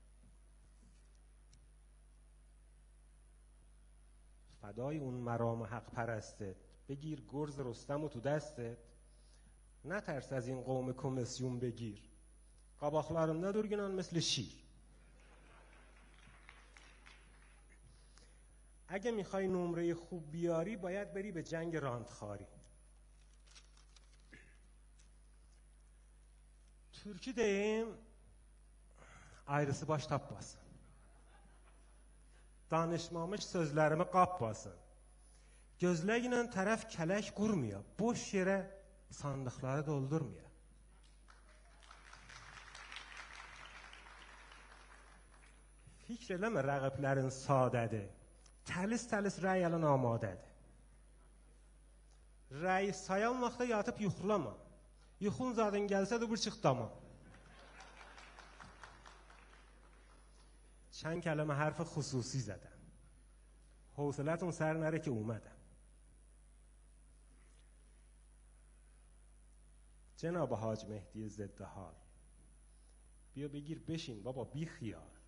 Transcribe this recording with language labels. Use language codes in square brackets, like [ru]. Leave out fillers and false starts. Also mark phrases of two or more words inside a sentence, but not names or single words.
[fa] فدای اون مرام حق پرستت، بگیر گرز رستم و تو دستت، نترس از این قوم کمیسیون بگیر، [az] قاباقlarında durgunun [fa] مثل شیر. اگه میخوای نمره خوب بیاری باید بری به جنگ راندخاری. [az] Türkü deyim, ayrısı baş tapmasın. Danışmamış sözlərimi qapmasın. Gözləyinlə tərəf kələk qurmuyor. Boş yerə sandıqları doldurmuyor. Fikr eləmə rəqiblərin sadədir. Təlis-təlis rəy alın amadədir. Rəy sayan vaxta yatıb yuxulama. Yuxun zadın gəlsə də bir çıx dama. [fa] چند کلمه حرف خصوصی زدم. حوصلتون سر نره که اومدم. جناب حاج مهدی ضد حال، بیا بگیر بشین بابا بی خیال.